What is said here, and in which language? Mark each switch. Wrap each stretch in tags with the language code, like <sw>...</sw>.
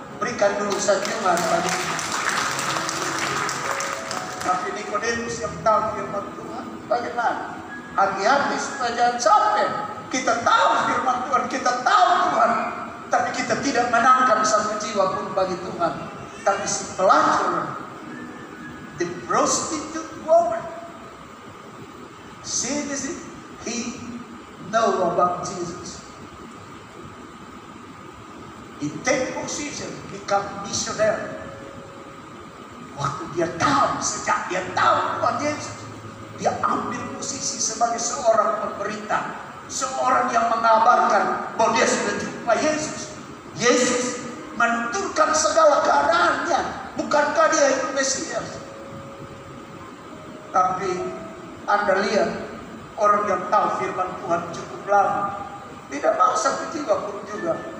<id>Berikan dulu sanjungan bagi tapi Nikodemus yang tahu firman Tuhan, bagaimana? Hati-hati supaya jangan sampai kita tahu firman Tuhan, kita tahu Tuhan, tapi kita tidak menangkan satu jiwa pun bagi Tuhan. Tapi si pelacur,</id> <en>the prostitute woman, see this, he know about Jesus. He take position, become missionary.</en> <id>Waktu dia tahu, sejak dia tahu Tuhan Yesus, dia ambil posisi sebagai seorang pemberita, seorang yang mengabarkan bahwa dia sudah jumpa Yesus. Yesus menuturkan segala keadaannya. Bukankah dia itu Mesias? Tapi Anda lihat, orang yang tahu firman Tuhan cukup lama, tidak mau satu jiwa pun juga.</id>